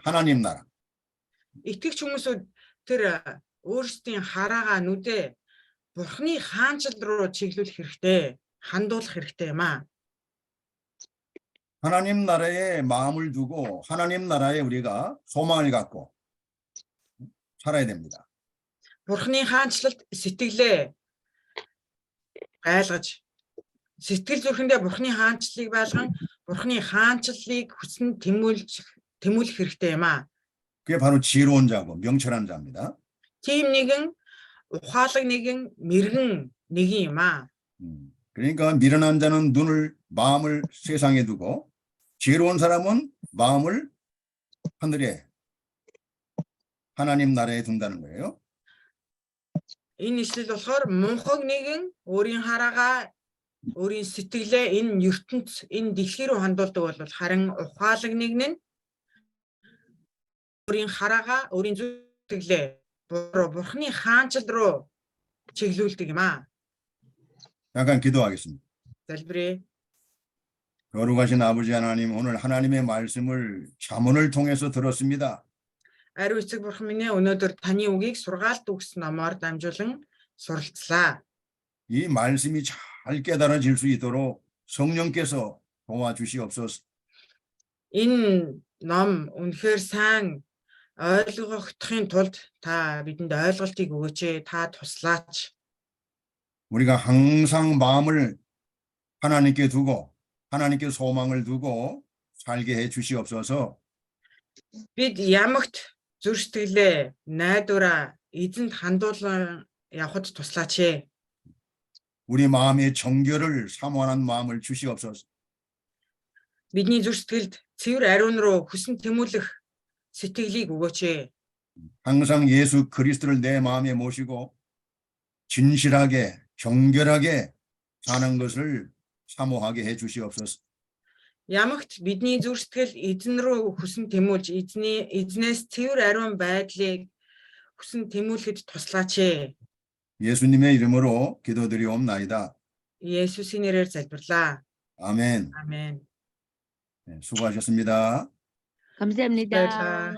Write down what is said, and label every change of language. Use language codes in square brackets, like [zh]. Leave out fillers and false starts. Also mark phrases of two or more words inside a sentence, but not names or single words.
[ko] 하나님 나라. [mn] Итгэгч хүмүүсүүд тэр өөрсдийн хараагаа нүдэ Бурхны хаанчил руу чиглүүлэх хэрэгтэй, хандуулах хэрэгтэй юм аа. [ko] 하나님 나라에 마음을 두고 하나님 나라에 우리가 소망을 갖고 살아야 됩니다. [mn] Бурхны хаанчлалд сэтгэлээ айлгаж сэтгэл зүрхэндээ Бурхны хаанчлалыг байлган Бурхны хаанчлалыг хүсн тэмүүлэх хэрэгтэй юм аа. [ko] 그게 바로 지혜로운 자고 명철한 자입니다. [mn] Тийм нэгэн ухаалаг нэгэн мэрэгэн нэгэн юм аа. [ko] 그러니까 미련한 자는 눈을 마음을 세상에 두고 지혜로운 사람은 마음을 하늘에 하나님 나라에 둔다는 거예요. [mn] Энэ ишлэл болохоор мунхаг нэгэн өөрийн хараагаа өөрийн сэтгэлээ энэ ертөнц энэ дэлхий рүү хандуулдаг бол харин ухаалаг нэгэн нь өөрийн хараагаа өөрийн сэтгэлээ Бурхны хаанчил руу чиглүүлдэг юм аа. [ko] 잠깐 기도하겠습니다. [mn] залбирая. [ko] 거룩하신 아버지 하나님, 오늘 하나님의 말씀을 잠언을 통해서 들었습니다. [mn] Ариун эцэг бурхан минь өнөөдөр таны үгийг сургаалт өгсөн номоор дамжуулан суралцлаа. [ko] 이 말씀이 잘 깨달아질 수 있도록 성령께서 도와주시옵소서. [mn] Энэ ном үнэхээр сайн ойлгохын тулд та бидэнд ойлголтыг өгөөч, та туслаач. [ko] 우리가 항상 마음을 하나님께 두고 하나님께 소망을 두고 살게 해 주시옵소서. [mn] Бид ямагт зүр сэтгэлээ найдвараа эзэнд хандуулан явхад туслаач. [ko] 우리 마음의 정결을 사모하는 마음을 주시옵소서. [mn] Бидний зүр сэтгэлд цэвэр ариун руу хүсн тэмүүлэх сэтгэлийг өгөөч. [ko] 항상 예수 그리스도를 내 마음에 모시고 진실하게 정결하게 사는 것을 사모하게 해 주시옵소서. [mn] Ямагт бидний зүр сэтгэл эзэн рүү хүсн тэмүүлж эзнээс цэвэр ариун байдлыг хүсн тэмүүлэхэд туслаач. [ko] 예수님의 이름으로 기도드리옵나이다. [mn] 예수의 нэрээр залбирлаа. [ko] 아멘. 아멘. 네, 수고하셨습니다. 감사합니다. 감사합니다.